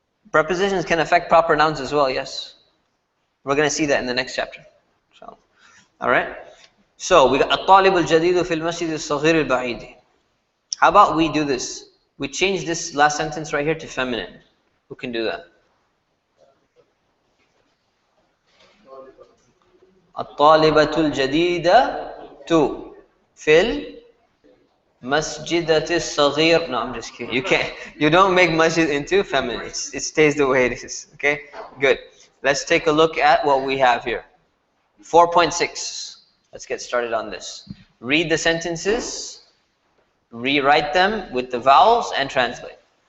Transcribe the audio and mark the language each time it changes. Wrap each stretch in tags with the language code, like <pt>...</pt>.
<en>Prepositions can affect proper nouns as well, yes. We're going to see that in the next chapter. So, alright? So, we got</en> <ar>الطالب الجديد في المسجد الصغير البعيد.</ar> <en>How about we do this? We change this last sentence right here to feminine. Who can do that?</en> <ar>الطالبة الجديدة في المسجد الصغير.</ar> <en>No, I'm just kidding. You can't. You don't make masjid into feminine. It stays the way it is. Okay. Good. Let's take a look at what we have here. 4.6. Let's get started on this. Read the sentences, rewrite them with the vowels, and translate.</en>